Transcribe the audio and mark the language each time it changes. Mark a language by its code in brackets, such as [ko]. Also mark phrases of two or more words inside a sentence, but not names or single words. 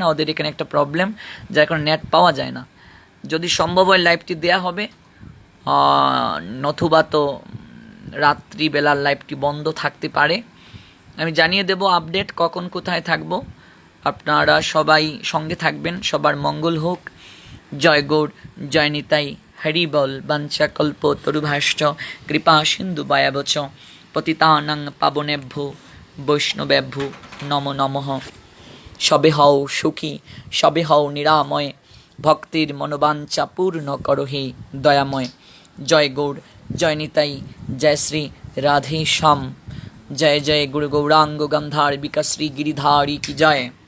[bn] ওদের এখানে একটা প্রবলেম, যার কারণে নেট পাওয়া যায় না। যদি সম্ভব হয় লাইভটি দেয়া হবে, নতুবা তো রাত্রিবেলার লাইভটি বন্ধ থাকতে পারে। আমি জানিয়ে দেব আপডেট কখন কোথায় থাকব। আপনারা সবাই সঙ্গে থাকবেন। সবার মঙ্গল হোক। জয় গৌর, জয় নিতাই, হরি বল। [sa] বাঞ্ছা কল্প তরুভাষ্য কৃপা সিন্ধু বায়াবচ পতিতানাং পাবনেভ্যো বৈষ্ণবেভ্যো নমো নমঃ। [bn] সবে হও সুখী, সবে হও নিরাময়, ভক্তির মনোবাঞ্ছা পূর্ণ করহি দয়াময়। জয় গৌর, জয় নিতাই, জয় শ্রী রাধে শ্যাম। জয় জয় গুরু গৌরাঙ্গ গন্ধার বিকাশ্রী গিরিধারী কি জয়।